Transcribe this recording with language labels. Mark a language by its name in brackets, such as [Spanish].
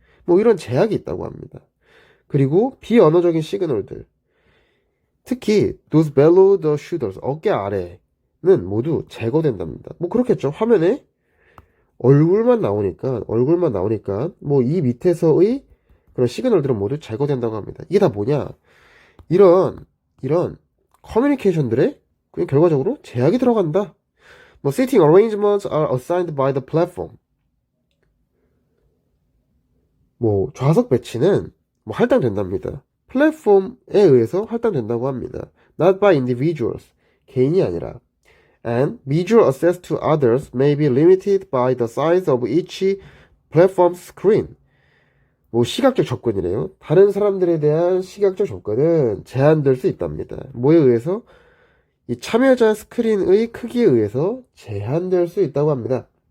[Korean] 이런 제약이 있다고 합니다. 그리고 비언어적인 시그널들, 특히 [English] those below the shoulders, [Korean] 어깨 아래는 모두 제거된답니다. 그렇겠죠. 화면에 얼굴만 나오니까 이 밑에서의 그런 시그널들은 모두 제거된다고 합니다. 이게 다 뭐냐? 이런 커뮤니케이션들에 그냥 결과적으로 제약이 들어간다. [English] 뭐 seating arrangements are assigned by the platform. [Korean] 뭐 좌석 배치는 뭐 할당된답니다. 플랫폼에 의해서 할당된다고 합니다. [English] Not by individuals. [Korean] 개인이 아니라. [English] And visual access to others may be limited by the size of each platform screen. [Korean] 뭐 시각적 접근이래요. 다른 사람들에 대한 시각적 접근은 제한될 수 있답니다. 뭐에 의해서? 이 참여자 스크린의 크기에 의해서 제한될 수 있다고 합니다.